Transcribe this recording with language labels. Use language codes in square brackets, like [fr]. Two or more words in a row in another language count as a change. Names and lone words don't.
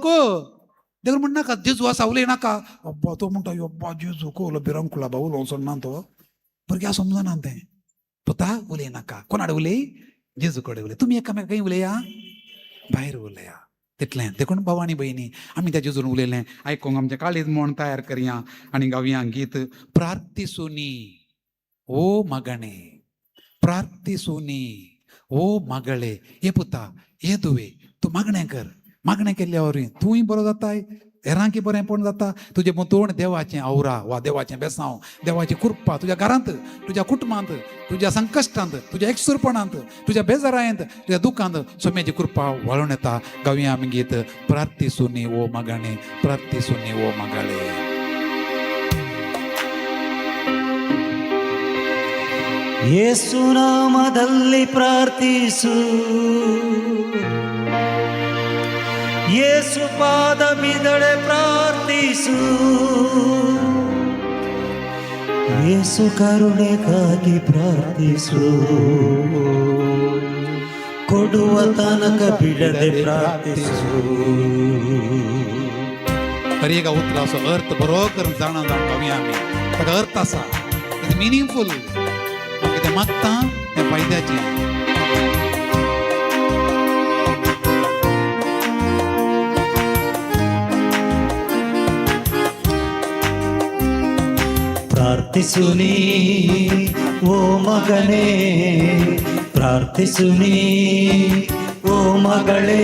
[kok] देखून म्हणनाका जेजू आसा उलय नाका. अब्बा तो म्हणटा अब्बा जेजू कोलो भिरांकुला बा उलोवंक सोडना तो. भुरग्यां समजना तें. पुता उलय नाका. कोणा कडेन उलय? जेजू कडेन उलय. तुमी एकामेका खंय उलया? भायर उलया. तितलें. देखून भाव आनी भयणी, आमी त्या जेजून उलयलें आयकोंक आमचें काळीज म्हण तयार करया आनी गावया गीत. [kn] ಪ್ರಾರ್ಥಿಸುನಿ ಓ ಮಗನೇ, ಪ್ರಾರ್ಥಿಸುನಿ ಓ ಮಗಳೇ. [kok] हे पुता, हे तुवे, तूं मागणें कर. मागणें केल्ल्या वरी तूंय बरो जाताय, हेरांकी बरेंपण जाता. तुजें मुतोण देवाचें आवरा वा देवाचें बेसांव, देवाची कृपा तुज्या घरांत, तुज्या कुटुंबांत, तुज्या संकश्टांत, तुज्या एकसुरपणांत, तुज्या बेजारायंत, तुज्या दुखांत सोम्याची कृपा वाळून येता. गावया आमी गीत. [kn] ಪ್ರಾರ್ಥಿಸುನಿ ಓ ಮಗನೇ, ಪ್ರಾರ್ಥಿಸುನಿ ಓ ಮಗಳೇ. ಯೇಸು ನಾಮದಲ್ಲಿ ಪ್ರಾರ್ಥಿಸು, ಯೇಸು ಪಾದ ಬಿದಡೆ ಪ್ರಾರ್ಥಿಸು, ಯೇಸು ಕರುಣೆಗಾಗಿ ಪ್ರಾರ್ಥಿಸು, ಕೊಡುವ ತನಕ ಬಿಡದೆ ಪ್ರಾರ್ಥಿಸು. [kok] तरी एका उतराचो अर्थ बरो करून जाणा गावया आमी. ताका अर्थ आसा, [en] it's meaningful. [kok] कितें मागता तें फायद्याचें. [kn] ಪ್ರಾರ್ಥಿಸುನಿ ಓ ಮಗನೇ, ಪ್ರಾರ್ಥಿಸುನಿ ಓ ಮಗಳೇ,